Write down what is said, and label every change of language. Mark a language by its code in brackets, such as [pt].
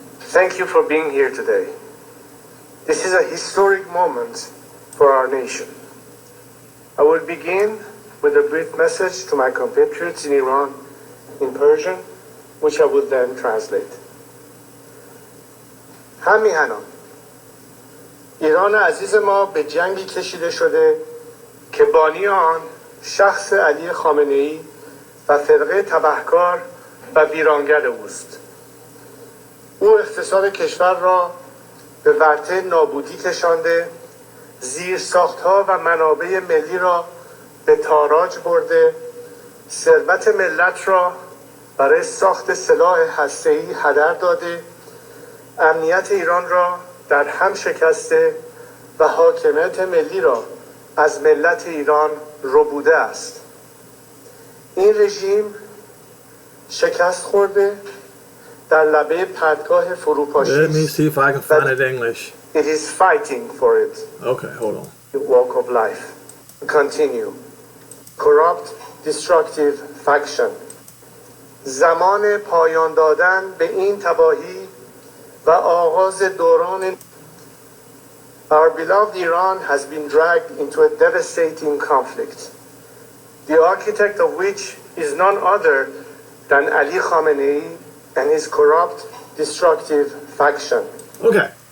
[en] Thank you for being here today. This is a historic moment for our nation. I will begin with a brief message to my compatriots in Iran in Persian, which I will then translate. [fa] همیهنان ایران عزیز ما به جنگی کشیده شده که بانی آن شخص علی خامنه‌ای و فرقه تبهکار و ویرانگر اوست. او اقتصاد کشور را به ورطه نابودی کشانده، زیرساخت‌ها و منابع ملی را به تاراج برده، ثروت ملت را برای ساخت سلاح هسته‌ای هدر داده، امنیت ایران را در هم شکسته و حاکمیت ملی را از ملت ایران ربوده است. این رژیم شکست خورده در لبه پرتگاه فروپاشی است. [en] Let me see if I can find it in English. It is fighting for it. Okay, hold on. The walk of life. Continue. Corrupt, destructive faction. [fa] زمان پایان دادن به این تباهی و آغاز دوران. [en] Our beloved Iran has been dragged into a devastating conflict, the architect of which is none other than Ali Khamenei and his corrupt, destructive faction. Okay.